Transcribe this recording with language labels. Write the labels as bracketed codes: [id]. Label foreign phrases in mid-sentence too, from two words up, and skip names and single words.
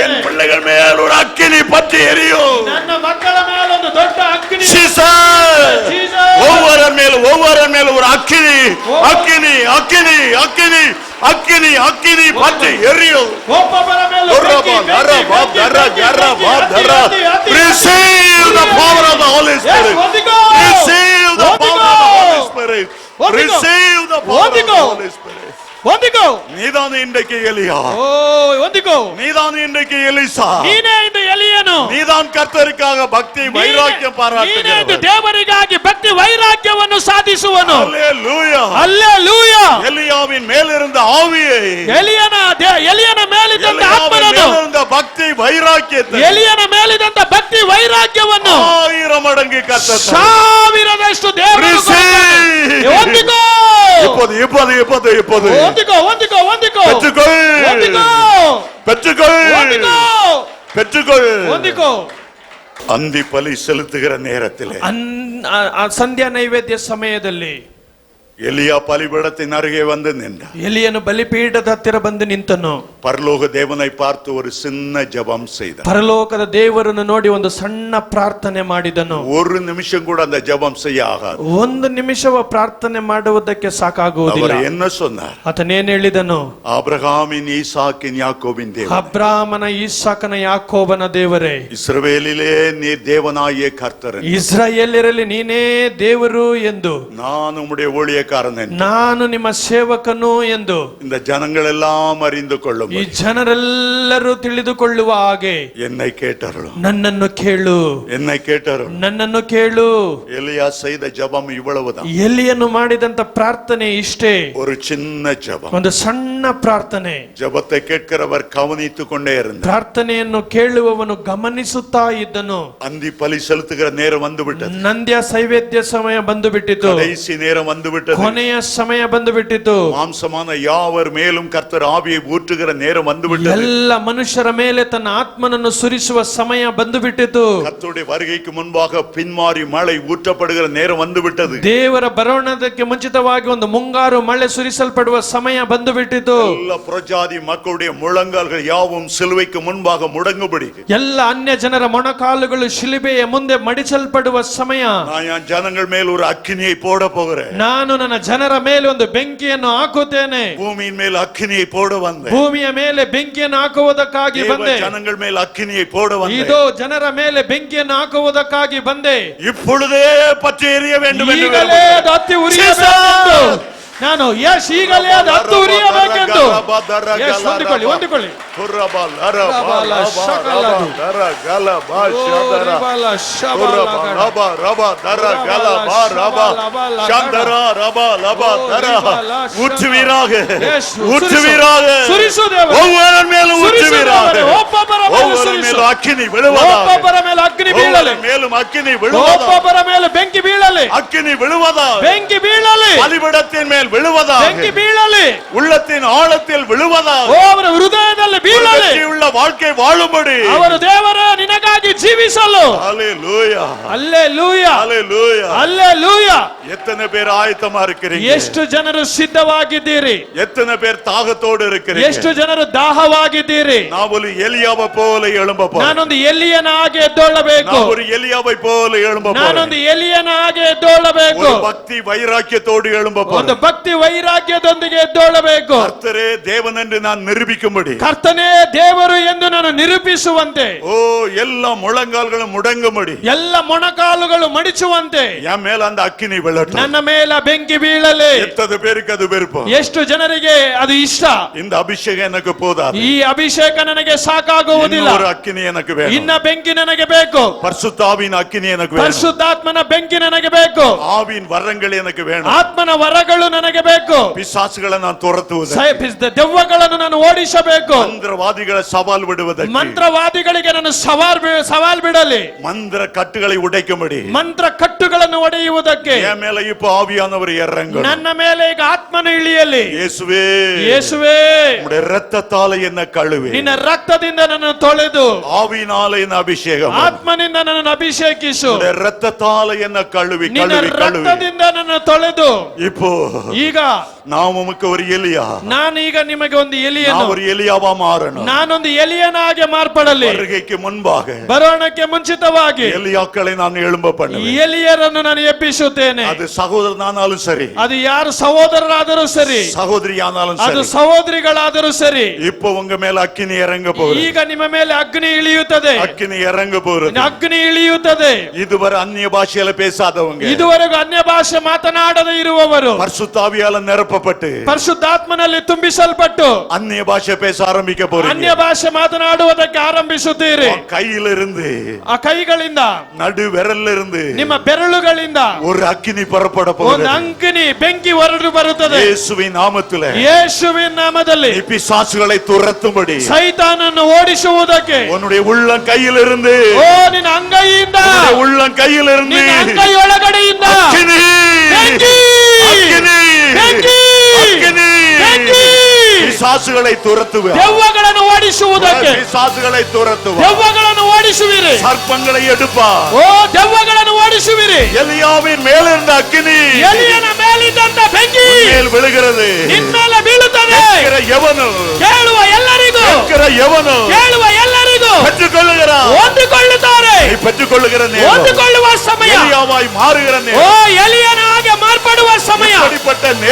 [ta] என் பிள்ளைகள் மேல் ஒரு அக்கினி பற்றி எரியும். [kn] ನನ್ನ ಮಕ್ಕಳ ಮೇಲೆ ಒಂದು ದೊಡ್ಡ ಅಗ್ನಿ. [ta] ஒவ்வொரு மேல் ஒரு அக்கினி அக்கினி அக்கினி அக்கினி அக்கினி அக்கினி பற்றி எரியும். [kn] ಒಬ್ಬೊಬ್ಬರ ಮೇಲೆ [en] Receive the power of the Holy Spirit. Receive the power of the Holy Spirit. Receive the power of the Holy Spirit. [kn] ಹೊಂದಿಕೋ. [ta] நீதான் இன்றைக்கு எலியா. [kn] ಓ ಹೊಂದಿಕೋ. [ta] நீதான் இன்றைக்கு எலிசா. [kn] ನೀನೇ ಇಂದು ಎಲಿಯನು. [ta] நீதான் கர்த்தருக்காக பக்தி வைராக்கியம் பாராட்டுகிறவன். [kn] ನೀನೇ ಇಂದು ದೇವರಿಗಾಗಿ ಭಕ್ತಿ ವೈರಾಗ್ಯವನ್ನು ಸಾಧಿಸುವನು. [ta] ஹalleluya. [kn] ಹಲ್ಲೆಲೂಯಾ. [ta] எலியாவின் மேல் இருந்த ஆவியை, [kn] ಎಲಿಯನ ಮೇಲಿದ್ದಂತ ಆತ್ಮನನ್ನು, [ta] இருந்த பக்தி வைராக்கியத்தை, [kn] ಎಲಿಯನ ಮೇಲಿದ್ದಂತ ಭಕ್ತಿ ವೈರಾಗ್ಯವನ್ನು [ta] 1000 மடங்கு கர்த்தர் [kn] ಸಾವಿರದಷ್ಟು ದೇವರು ಹೊಂದಿಕೋ. [ta] இப்போது இப்போது இப்போது இப்போது [kn] ಹೊಂದಿಕೋ ಹೊಂದಿಕೋ ಹೊಂದಿಕೋ. [ta] பெற்றுக்கொள் [kn] ಹೊಂದಿಕೋ [ta] பெற்றுக்கொள் [kn] ಹೊಂದಿಕೋ [ta] பெற்றுக்கொள். [kn] ಹೊಂದಿಕೋ. [ta] அந்தி பலி செலுத்துகிற நேரத்திலே [kn] ಸಂಧ್ಯಾ ನೈವೇದ್ಯ ಸಮಯದಲ್ಲಿ [ta] எலியா பலிபீடத்தின் அருகே வந்து நின்றான். [kn] ಎಲಿಯನು ಬಲಿಪೀಠದ ಹತ್ತಿರ ಬಂದು ನಿಂತನು. [ta] பரலோக தேவனை பார்த்து ஒரு சின்ன ஜெபம் செய்தான். [kn] ಪರಲೋಕದ ದೇವರನ್ನು ನೋಡಿ ಒಂದು ಸಣ್ಣ ಪ್ರಾರ್ಥನೆ ಮಾಡಿದನು. [ta] ஒரு நிமிஷம் கூட அந்த ஜெபம் செய்ய ஆகாது. [kn] ಒಂದು ನಿಮಿಷವ ಪ್ರಾರ್ಥನೆ ಮಾಡುವುದಕ್ಕೆ ಸಾಕಾಗುವುದಿಲ್ಲ. [ta] அவர் என்ன சொன்னார்? [kn] ಆತನೇನು ಹೇಳಿದನು? [ta] ஆபிரகாமின் ஈசாக்கின் யாக்கோபின் தேவன், [kn] ಅಬ್ರಾಮನ ಇಸಾಕನ ಯಾಕೋಬನ ದೇವರೇ, [ta] இஸ்ரவேலிலே நீர் தேவனாகிய கர்த்தர், [kn] ಇಸ್ರಾಯೇಲ್ಯರಲ್ಲಿ ನೀನೇ ದೇವರು ಎಂದು [ta] நான் உம்முடைய ஊழியக்காரன் ஊழியக்காரன் என்று [kn] ನಾನು ನಿಮ್ಮ ಸೇವಕನು ಎಂದು [ta] இந்த ஜனங்கள் எல்லாம் அறிந்து [kn] ಈ [ta] கொள்ளும். [kn] ಜನರೆಲ್ಲರೂ ತಿಳಿದುಕೊಳ್ಳುವ ಹಾಗೆ [ta] என்னை கேட்டார்கள், [kn] ನನ್ನನ್ನು ಕೇಳು, [ta] என்னை கேட்டார்கள். [kn] ನನ್ನನ್ನು ಕೇಳು. [ta] எலியா செய்த ஜெபம் இவ்வளவுதான். [kn] ಎಲಿಯನು ಮಾಡಿದಂತ ಪ್ರಾರ್ಥನೆ ಇಷ್ಟೇ, [ta] ஒரு சின்ன ஜெபம். [kn] ಒಂದು ಸಣ್ಣ ಪ್ರಾರ್ಥನೆ. [ta] ஜெபத்தை கேட்கிறவர் கவனித்துக் கொண்டே இருந்தார். [kn] ಪ್ರಾರ್ಥನೆಯನ್ನು ಕೇಳುವವನು ಗಮನಿಸುತ್ತಾ ಇದ್ದನು. [ta] அந்தி பலி செலுத்துகிற நேரம் வந்து விட்டது. [kn] ನಂದ್ಯ ಸೈವೇದ್ಯ ಸಮಯ ಬಂದು ಬಿಟ್ಟಿತು. [ta] கடைசி நேரம் வந்து விட்டது. [kn] ಕೊನೆಯ ಸಮಯ ಬಂದು ಬಿಟ್ಟಿತು. [ta] மாம்சமான யாவர் மேலும் கர்த்தர் ஆவியை ஊற்றுகிற நேரம் வந்து விட்டது. [kn] ಎಲ್ಲ ಮನುಷ್ಯರ ಮೇಲೆ ತನ್ನ ಆತ್ಮನನ್ನು ಸುರಿಸುವ ಸಮಯ ಬಂದು ಬಿಟ್ಟಿತು. [ta] கர்த்தருடைய வருகைக்கு முன்பாக பின்மாறி மழை ஊற்றப்படுகிற நேரம் வந்து விட்டது. [kn] ದೇವರ ಬರೋಣದಕ್ಕೆ ಮುಂಚಿತವಾಗಿ ಒಂದು ಮುಂಗಾರು ಮಳೆ ಸುರಿಸಲ್ಪಡುವ ಸಮಯ ಬಂದು ಬಿಟ್ಟಿತು. [ta] ಎಲ್ಲ ಪ್ರಜಾதி மக்களுடைய முழங்கால்கள் யாவும் சிலுவைக்கு முன்பாக முடங்கும்படி [kn] ಎಲ್ಲ ಅನ್ಯ ಜನರ ಮೊಣಕಾಲುಗಳು ಶಿಲುಬೆಯ ಮುಂದೆ ಮಡಿಸಲ್ಪಡುವ ಸಮಯ. [ta] நான் என் ஜனங்கள் மேல் ஒரு அக்கினியை போட போகிறேன். [kn] ನಾನು ನನ್ನ ಜನರ ಮೇಲೆ ಒಂದು ಬೆಂಕಿಯನ್ನು ಹಾಕುತ್ತೇನೆ. [ta] பூமியின் மேல் அக்கினியை போட வந்தேன். [kn] ಭೂಮಿಯ ಮೇಲೆ ಬೆಂಕಿಯನ್ನು ಹಾಕುವುದಕ್ಕಾಗಿ ಬಂದೆ. [ta] ஜனங்கள் மேல் அக்கினியை போட வந்தேன். [kn] ಇದು ಜನರ ಮೇಲೆ ಬೆಂಕಿಯನ್ನು ಹಾಕುವುದಕ್ಕಾಗಿ ಬಂದೆ. [ta] இப்பொழுதே பற்றி எரிய வேண்டும் என்று [kn] ಈಗಲೇ ಅದು ಹತ್ತಿ ಉರಿಯಬೇಕೆಂದು ನಾನು ಈಗಲೇ ಅದು ಹತ್ತು ಉರಿಯಬೇಕೆಂದು ಹೊಂದಿಕೊಳ್ಳಿ. [ta] ஊற்றுவீராக, [kn] ಒಬ್ಬೊಬ್ಬರ ಮೇಲೆ ಅಗ್ನಿ ಬೀಳಲಿ, [ta] மேலும் அக்கினி [kn] ಒಬ್ಬೊಬ್ಬರ ಮೇಲೆ ಬೆಂಕಿ ಬೀಳಲಿ, [ta] அக்கினி விழுவதா, [kn] ಬೆಂಕಿ ಬೀಳಲಿ, [ta] பலிபீடத்தின் மேல் விழுவதா, [kn] ಬೆಂಕಿ ಬೀಳಲಿ, [ta] உள்ளத்தின் ஆழத்தில் விழுவதா, [kn] ಅವರ ಹೃದಯದಲ್ಲಿ ಬೀಳಲಿ, [ta] உள்ள வாழ்க்கை வாழும்படி [kn] ಅವರು ದೇವರ ನಿನಗಾಗಿ ಜೀವಿಸಲು. [ta] ஹalleluya, [kn] ಹಲ್ಲೆಲೂಯಾ, [ta] ஹalleluya. [kn] ಹಲ್ಲೆಲೂಯಾ. [ta] எத்தனை பேர் ஆயத்தமா இருக்கிறீங்க? [kn] ಎಷ್ಟು ಜನರು ಸಿದ್ಧವಾಗಿದ್ದೀರಿ? [ta] எத்தனை பேர் தாகத்தோடு இருக்கிறீங்க? [kn] ಎಷ್ಟು ಜನರು ದಾಹವಾಗಿದ್ದೀರಿ? [ta] நான் ஒரு எலியாவை போல எழும்ப போறேன். [kn] ನಾನೊಂದು ಎಲಿಯನ ಹಾಗೆ ಎದ್ದೊಳ್ಳಬೇಕು. [ta] நான் ஒரு எலியாவை போல எழும்ப போறேன். [kn] ನಾನೊಂದು ಎಲಿಯನ ಹಾಗೆ ಎದ್ದೊಳ್ಳಬೇಕು. [ta] ஒரு பக்தி வைராக்கியத்தோடு எழும்ப [kn] ಒಂದು [ta] போறேன். [kn] ಭಕ್ತಿ ವೈರಾಗ್ಯದೊಂದಿಗೆ ಎದ್ದೊಳ್ಳಬೇಕು. [ta] கர்த்தரே தேவன் என்று நான் நிரூபிக்கும்படி, [kn] ಕರ್ತನೇ ದೇವರು ಎಂದು ನಾನು ನಿರೂಪಿಸುವಂತೆ, [ta] ஓ எல்லா முழங்கால்களும் முடங்கும்படி, [kn] ಎಲ್ಲ ಮೊಣಕಾಲುಗಳು ಮಡಿಚುವಂತೆ [ta] என் மேல அந்த அக்கினி விழட்டும். [kn] ನನ್ನ ಮೇಲೆ ಬೆಂಕಿ ಬೀಳಲಿ. [ta] எத்தனை பேருக்கு அது விருப்பம்? [kn] ಎಷ್ಟು ಜನರಿಗೆ ಅದು ಇಷ್ಟ? [ta] இந்த அபிஷேகம் எனக்கு போதாது. [kn] ಈ ಅಭಿಷೇಕ ನನಗೆ ಸಾಕಾಗುವುದಿಲ್ಲ, [ta] ஒரு அக்கினி எனக்கு வேணும். [kn] ಇನ್ನ ಬೆಂಕಿ ನನಗೆ ಬೇಕು, [ta] பரிசுத்தாவின் அக்கினி எனக்கு வேணும். [kn] ಪರಿಶುದ್ಧಾತ್ಮನ ಬೆಂಕಿ ನನಗೆ ಬೇಕು, [ta] ஆவியின் வரங்கள் எனக்கு வேணும். [kn] ಆತ್ಮನ ವರಗಳು ನನಗೆ ಬೇಕು, [ta] பிசாசுகளை நான் துரத்துவது, [kn] ದೆವ್ವಗಳನ್ನು ನಾನು ಓಡಿಸಬೇಕು, [ta] மந்திரவாதிகளை சவால் விடுவதற்கு, [kn] ಮಂತ್ರವಾದಿಗಳಿಗೆ ನಾನು ಸವಾಲ್ ಬಿಡಲಿ, [ta] மந்திர கட்டுகளை உடைக்கும்படி [kn] ಮಂತ್ರ ಕಟ್ಟುಗಳನ್ನು ಒಡೆಯುವುದಕ್ಕೆ [ta] என் மேல இப்ப ஆவியானவர் இறங்கணும். [kn] ನನ್ನ ಮೇಲೆ ಈಗ ಆತ್ಮನು ಇಳಿಯಲಿ. [ta] இயேசுவே, [kn] ಯೇಸುವೇ, [ta] உம்முடைய இரத்தத்தால என்ன கழுவி, [kn] ನಿನ್ನ ರಕ್ತದಿಂದ ನನ್ನನ್ನು ತೊಳೆದು, [ta] ஆவியினால என்ன அபிஷேகம், [kn] ಆತ್ಮನಿಂದ ನನ್ನನ್ನು ಅಭಿಷೇಕಿಸು, [ta] உம்முடைய இரத்தத்தால என்ன கழுவி [kn] ನಿನ್ನ [ta] கழுவி கழுவி. [kn] ರಕ್ತದಿಂದ ನನ್ನನ್ನು ತೊಳೆದು. [ta] இப்போ [kn] ಈಗ [ta] நான் உமக்கு ஒரு எலியா, [kn] ನಾನೀಗ ನಿಮಗೆ ಒಂದು [ta] நான் [kn] ಎಲಿಯನು, [ta] ஒரு எலியாவா மாறணும். [kn] ನಾನೊಂದು ಎಲಿಯನಾಗೆ ಮಾರ್ಪಡಲಿ. [ta] வருகைக்கு முன்பாக [kn] ಬರೋಣಕ್ಕೆ ಮುಂಚಿತವಾಗಿ [ta] எலியாக்களை நான் எழும்ப பண்ணுவேன். [kn] ಎಲಿಯರನ್ನು ನಾನು ಎಬ್ಬಿಸುತ್ತೇನೆ. [ta] அது சகோதரனானாலும் சரி, [kn] ಅದು ಯಾರು ಸಹೋದರರಾದರೂ ಸರಿ, [ta] சகோதரியானாலும் [kn] ಅದು [ta] சரி, [kn] ಸಹೋದರಿಗಳಾದರೂ ಸರಿ, [ta] இப்போ உங்க மேல அக்கினி இறங்க போகுது. [kn] ಈಗ ನಿಮ್ಮ ಮೇಲೆ ಅಗ್ನಿ ಇಳಿಯುತ್ತದೆ, [ta] அக்கினி இறங்க போகுது. [kn] ಅಗ್ನಿ ಇಳಿಯುತ್ತದೆ. [ta] இதுவரை அந்நிய பாஷையில பேசாதவங்க, [kn] ಇದುವರೆಗೂ ಅನ್ಯ ಭಾಷೆ ಮಾತನಾಡದೇ ಇರುವವರು [ta] பரிசுத்தாவியால நிரப்பப்பட்டு [kn] ಪರಿಶುದ್ಧಾತ್ಮನಲ್ಲಿ ತುಂಬಿಸಲ್ಪಟ್ಟು [ta] அந்நிய பாஷை பேச ஆரம்பிக்க [kn] ಅನ್ಯ [ta] போறீங்க. [kn] ಭಾಷೆ ಮಾತನಾಡುವುದಕ್ಕೆ ಆರಂಭಿಸುತ್ತೀರಿ. [ta] கையிலிருந்து, [kn] ಆ ಕೈಗಳಿಂದ, [ta] நடு விரல்ல இருந்து [kn] ನಿಮ್ಮ ಬೆರಳುಗಳಿಂದ [ta] ஒரு அக்கினி புறப்பட [kn] ಒಂದು [ta] போகுது. [kn] ಅಂಕಿನಿ ಬೆಂಕಿ ಹೊರಡು ಬರುತ್ತದೆ. [ta] இயேசுவின் நாமத்திலே [kn] ಯೇಸುವಿನ ನಾಮದಲ್ಲಿ [ta] நீ பிசாசுகளை துரத்தும்படி [kn] ಸೈತಾನನ್ನು ಓಡಿಸುವುದಕ್ಕೆ [ta] உன்னுடைய உள்ளம் கையிலிருந்து, [kn] ಓ ನಿನ್ನ ಅಂಗೈಯಿಂದ, [ta] உன்னுடைய உள்ளம் கையிலிருந்து [kn] ನಿನ್ನ ಅಂಗೈಯೊಳಗಡೆಯಿಂದ [ta] அக்கினி, [kn] ಬೆಂಕಿ, [ta] அக்கினி, [kn] ಬೆಂಕಿ, [ta] அக்கினி, [kn] ಬೆಂಕಿ, [ta] பிசாசுகளை துரத்துவே, [kn] ದೆವ್ವಗಳನ್ನು ಓಡಿಸುವುದಕ್ಕೆ, [ta] பிசாசுகளை துரத்துவா, [kn] ದೆವ್ವಗಳನ್ನು ಓಡಿಸುವಿರಿ. [ta] சர்ப்பங்களை எடுப்பா. [kn] ಓ ದೆವ್ವಗಳನ್ನು ಓಡಿಸುವಿರಿ. [ta] எலியாவின் மேலிருந்த அக்கினி [kn] ಎಲಿಯನ ಮೇಲಿದ್ದಂತ ಬೆಂಕಿ [ta] மேல் விழுகிறது. [kn] ನಿನ್ಮೇಲೆ ಬೀಳುತ್ತದೆ. [ta] கேட்கிற எவனோ, [kn] ಕೇಳುವ ಎಲ್ಲರಿಗೂ, [ta] கேட்கிற எவனோ [kn] ಕೇಳುವ ಎಲ್ಲರಿಗೂ [ta] பெற்றுக்கொள்ளுகிறான். [kn] ಹೊಂದಿಕೊಳ್ಳುತ್ತಾರೆ. [ta] நீ பெற்றுக்கொள்ளுகிற நேரம், [kn] ಹೊಂದಿಕೊಳ್ಳುವ ಸಮಯ, [ta] எலியாவாய் மாறுகிற [kn] ಓ [ta] நேரம், [kn] ಎಲಿಯನ ಹಾಗೆ ಮಾರ್ಪಡುವ ಸಮಯ.